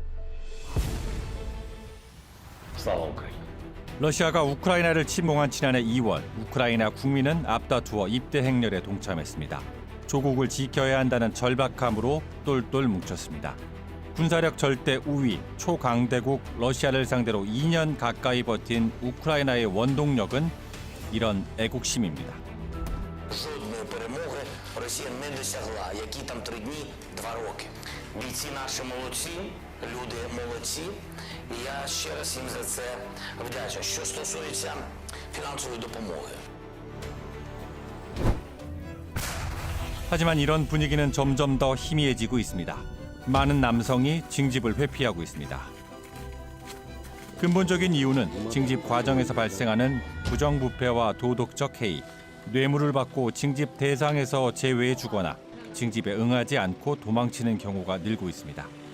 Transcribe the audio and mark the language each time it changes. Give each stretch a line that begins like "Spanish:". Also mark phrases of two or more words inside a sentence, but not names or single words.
Korean: 러시아가 우크라이나를 침공한 지난해 2월, 우크라이나 국민은 앞다투어 입대 행렬에 동참했습니다. 조국을 지켜야 한다는 절박함으로 똘똘 뭉쳤습니다. 군사력 절대 우위, 초강대국 러시아를 상대로 2년 가까이 버틴 우크라이나의 원동력은 이런 애국심입니다.
Ukrainian: Жодної перемоги Росія не досягла. Які там 3 дні, 2 роки. Бійці наші молодці, люди молодці. І я ще раз їм за це вдячний. Що стосується фінансової допомоги.
Korean: 하지만 이런 분위기는 점점 더 희미해지고 있습니다. 많은 남성이 징집을 회피하고 있습니다. 근본적인 이유는 징집 과정에서 발생하는 부정부패와 도덕적 해이, 뇌물을 받고 징집 대상에서 제외해 주거나 징집에 응하지 않고 도망치는 경우가 늘고 있습니다.